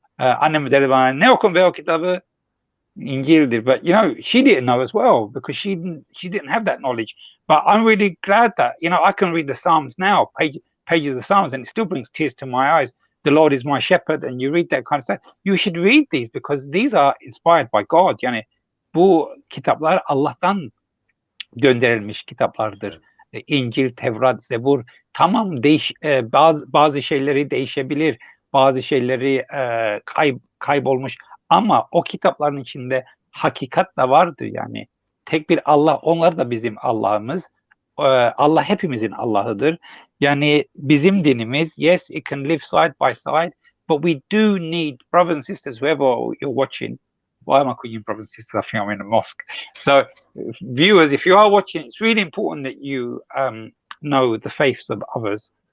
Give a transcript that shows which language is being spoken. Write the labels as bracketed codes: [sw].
[tr] Annem derdi bana, ne okun be o kitabı? İncil'dir. [en] But she didn't know as well, because she didn't have that knowledge. But I'm really glad that I can read the Psalms now, pages of the Psalms, and it still brings tears to my eyes. The Lord is my shepherd, and you read that kind of stuff. You should read these, because these are inspired by God. [tr] Yani bu kitaplar Allah'tan gönderilmiş kitaplardır. İncil, Tevrat, Zebur, tamam, bazı şeyleri değişebilir, bazı şeyleri kaybolmuş, ama o kitapların içinde hakikat da vardır. Yani tek bir Allah, onlar da bizim Allah'ımız. Allah hepimizin Allah'ıdır. Yani bizim dinimiz, [en] yes, it can live side by side, but we do need, brothers and sisters, whoever you're watching. Why am I calling you brothers and sisters? I think I'm in a mosque. So, viewers, if you are watching, it's really important that you know the faiths of others.